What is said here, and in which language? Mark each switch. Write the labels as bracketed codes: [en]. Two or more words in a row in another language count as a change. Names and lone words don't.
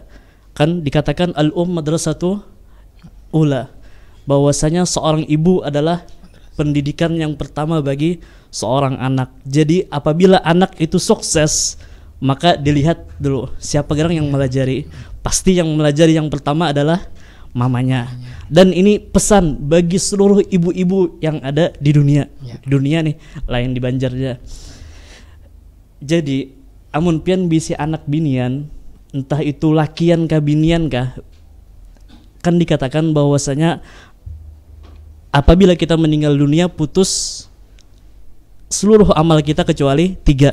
[id] Kan dikatakan [ar] مدرسة الأولى, [id] bahwasanya seorang ibu adalah pendidikan yang pertama bagi seorang anak. Jadi apabila anak itu sukses, maka dilihat dulu siapa gerang yang melajari. Pasti yang melajari yang pertama adalah mamanya. Dan ini pesan bagi seluruh ibu-ibu yang ada di dunia. [bjn] Di dunia nih, lain di Banjarnya. Jadi amun pian bisi anak binian, entah itu lakian kah binian kah, kan dikatakan bahwasanya apabila kita meninggal dunia putus seluruh amal kita kecuali 3.